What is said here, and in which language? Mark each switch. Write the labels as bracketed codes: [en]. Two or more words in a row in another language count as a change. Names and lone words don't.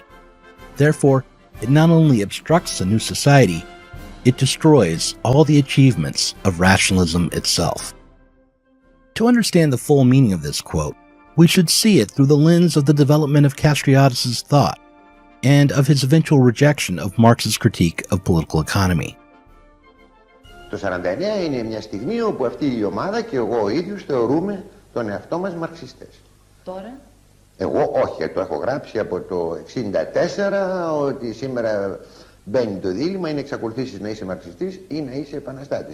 [en] Therefore, it not only obstructs a new society, it destroys all the achievements of rationalism itself. To understand the full meaning of this quote, we should see it through the lens of the development of Castriadis' thought and of his eventual rejection of Marx's critique of political economy. [el] Το 49 είναι μια στιγμή όπου αυτή η ομάδα και εγώ ο ίδιος θεωρούμε τον εαυτό μας μαρξιστές. Τώρα? Εγώ όχι, το έχω γράψει από το 1964 ότι σήμερα μπαίνει το δίλημμα, είναι εξακολουθήσεις να είσαι μαρξιστής ή να είσαι επαναστάτης.